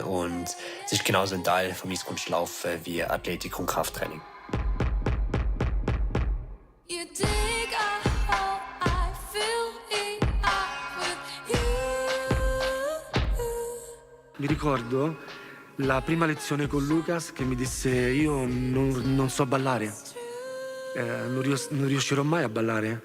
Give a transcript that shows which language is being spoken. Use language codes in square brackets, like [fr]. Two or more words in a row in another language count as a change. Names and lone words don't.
[de] Und es ist genauso ein Teil von meinem Kunstlaufen wie Athletik und Krafttraining. [it] Mi ricordo la prima lezione con Lucas che mi disse io non so ballare, non riuscirò mai a ballare.